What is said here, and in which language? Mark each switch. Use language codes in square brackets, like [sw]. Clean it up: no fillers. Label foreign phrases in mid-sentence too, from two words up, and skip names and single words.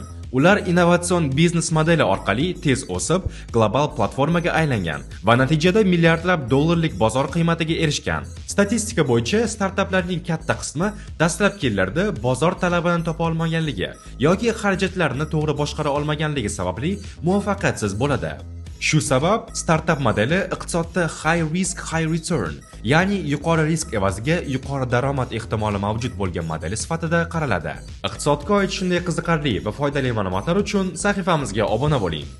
[uz] Ular innovatsion biznes modeli orqali tez o'sib, global platformaga aylangan va natijada milliardlab dollarlik bozor qiymatiga erishgan. Statistika bo'yicha startaplarning katta qismi dastlabki yillarda bozor talabini topa olmaganligi yoki xarajatlarni to'g'ri boshqara olmaganligi sababli muvaffaqiyatsiz bo'ladi. Shu sabab startap modeli iqtisodda [en] high risk high return, [uz] ya'ni yuqori risk evaziga yuqori daromad ehtimoli mavjud bo'lgan modeli sifatida qaraladi. Iqtisodga oid shunday qiziqarli va foydali ma'lumotlar uchun sahifamizga obuna bo'ling.